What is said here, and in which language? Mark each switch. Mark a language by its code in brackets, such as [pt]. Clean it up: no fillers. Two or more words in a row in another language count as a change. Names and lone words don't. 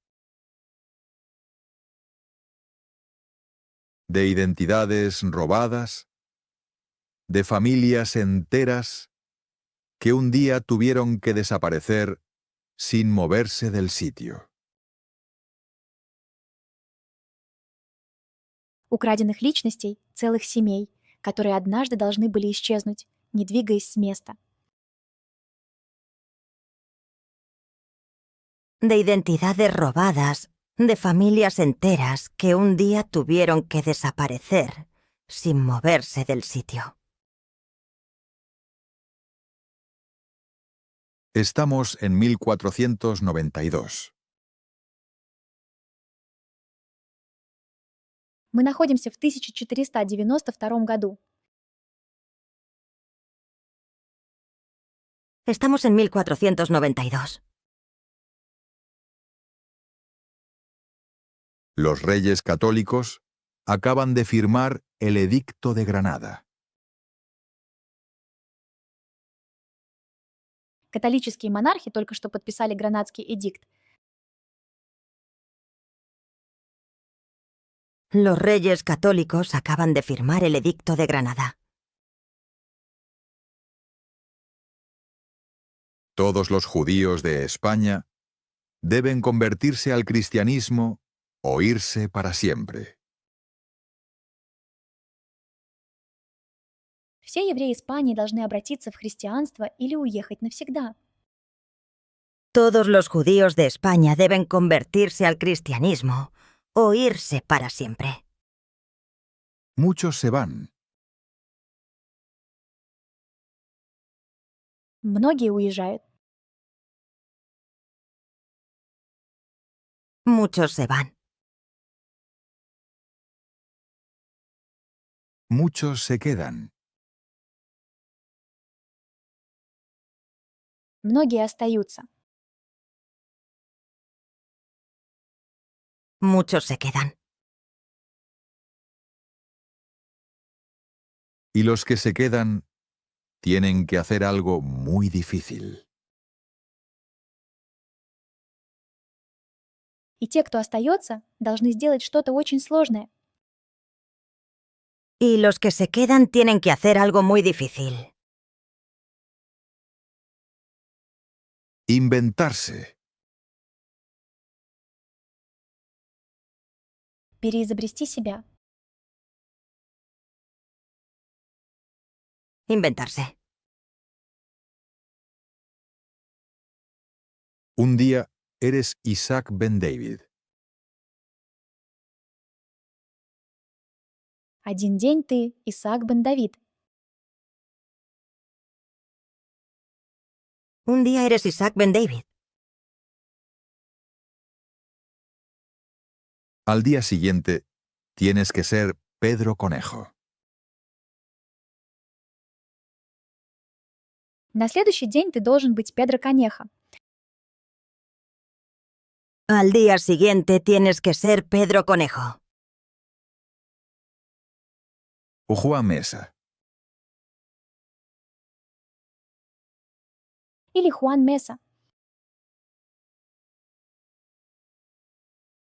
[es] De identidades robadas, de familias enteras que un día tuvieron que desaparecer sin moverse del sitio. [ru] Украденных личностей, целых семей, которые однажды должны были исчезнуть, не двигаясь с места. [es] de identidades robadas, de familias enteras que un día tuvieron que desaparecer sin moverse del sitio. Estamos en 1492. [ru] Мы находимся в 1492 году. [es] Estamos en 1492. Los reyes católicos acaban de firmar el Edicto de Granada. [ru] Католические монархи только что подписали Гранадский эдикт. [es] Los reyes católicos acaban de firmar el Edicto de Granada. Todos los judíos de España deben convertirse al cristianismo o irse para siempre. [ru] Все евреи Испании должны обратиться в христианство или уехать навсегда. [es] Todos los judíos de España deben convertirse al cristianismo o irse para siempre. Muchos se van. [ru] Многие уезжают. [es] Muchos se van. Muchos se quedan. [ru] Многие остаются. [es] Muchos se quedan. Y los que se quedan tienen que hacer algo muy difícil. [ru] И те, кто остается, должны сделать что-то очень сложное. [es] Y los que se quedan tienen que hacer algo muy difícil. Inventarse. [ru] Переизобрести себя. [es] Inventarse. Un día eres Isaac Ben David. [ru] Один день ты Исаак бен Давид. [es] Un día eres Isaac Ben David. Al día siguiente tienes que ser Pedro Conejo. [ru] На следующий день ты должен быть Педро Конеха. [es] Al día siguiente tienes que ser Pedro Conejo. O Juan Mesa. [ru] Или Хуан Меса.